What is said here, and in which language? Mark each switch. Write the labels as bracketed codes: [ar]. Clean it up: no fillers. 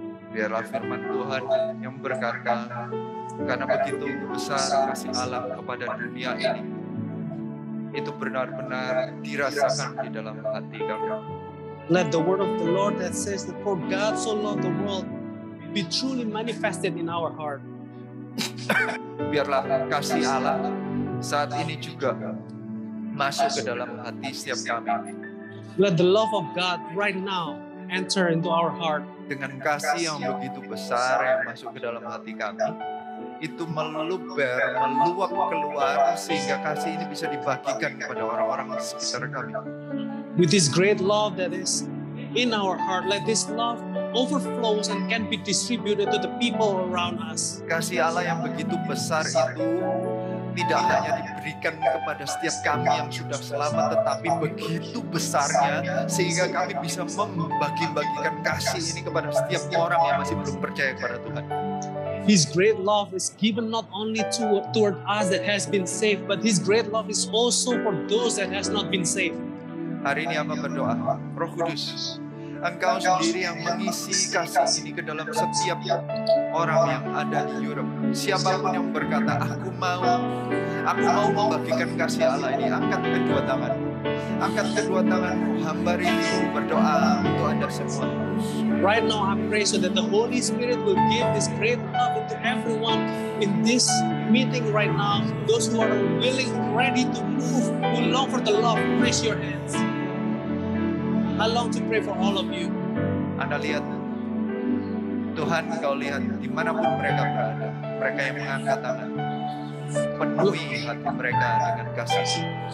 [id] Biarlah firman Tuhan yang berkata, karena begitu besar kasih Allah kepada dunia ini, itu benar-benar dirasakan di dalam hati kami. [en] Let the word of the Lord that says that for God so loved the world be truly manifested in our heart. [id] Biarlah kasih Allah saat ini juga masuk ke dalam hati setiap kami. [en] Let the love of God right now enter into our heart. [id] Dengan kasih yang begitu besar yang masuk ke dalam hati kami, itu meluap keluar sehingga kasih ini bisa dibagikan kepada orang-orang di sekitar kami. [en] With this great love that is in our heart, let this love overflows and can be distributed to the people around us. [id] Kasih Allah yang begitu besar itu tidak hanya diberikan kepada setiap kami yang sudah selamat, tetapi begitu besarnya sehingga kami bisa membagi-bagikan kasih ini kepada setiap orang yang masih belum percaya kepada Tuhan. [en] His great love is given not only toward us that has been saved, but His great love is also for those that has not been saved. [id] Hari ini Amba berdoa, Roh Kudus, Engkau sendiri yang mengisi kasih ini ke dalam setiap orang yang ada di Europe. Siapapun yang berkata, aku mau membagikan kasih Allah ini, angkat kedua tanganmu. Angkat kedua tanganmu, hamba rindu berdoa untuk Anda semua. [en] Right now I pray so that the Holy Spirit will give this great love into everyone in this meeting right now. Those who are willing, ready to move, who long for the love, raise your hands. I long to pray for all of you. [id] Anda lihat, Tuhan Kau lihat dimanapun mereka berada, mereka yang mengangkat tangan, penuhi hati mereka dengan kasih.